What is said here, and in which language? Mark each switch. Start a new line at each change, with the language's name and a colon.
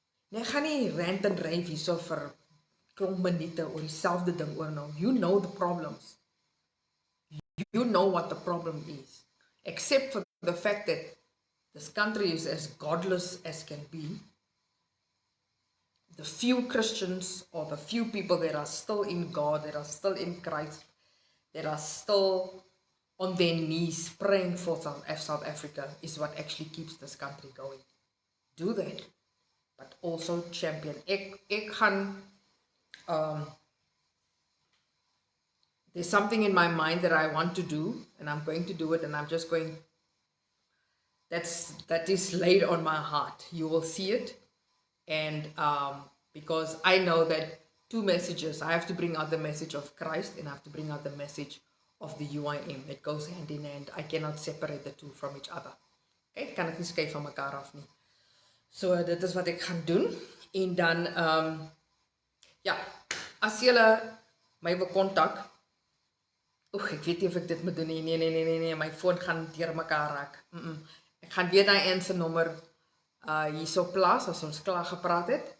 Afrikaans: Nee, ek gaan nie rant en rave hierso vir klomp minute oor dieselfde ding oor nou.
English: You know the problems. You know what the problem is. Except for the fact that this country is as godless as can be. The few Christians, or the few people that are still in God, that are still in Christ, that are still on their knees praying for South Africa, is what actually keeps this country going. Do that, but also champion.
Afrikaans: Ek gaan,
English: there's something in my mind that I want to do, and I'm going to do it, and I'm just going, that is laid on my heart. You will see it. And because I know that two messages. I have to bring out the message of Christ and I have to bring out the message of the UIM. It goes hand in hand. I cannot separate the two from each other.
Afrikaans: Okay, kan ek nie skei van mekaar af nie. So dit is wat ek gaan doen. En dan ja, as julle my wil kontak, ek weet nie of ek dit moet doen nie. Nee, my foon gaan deur mekaar raak. Ek gaan weer daai se nommer hierso plaas as ons klaar gepraat het.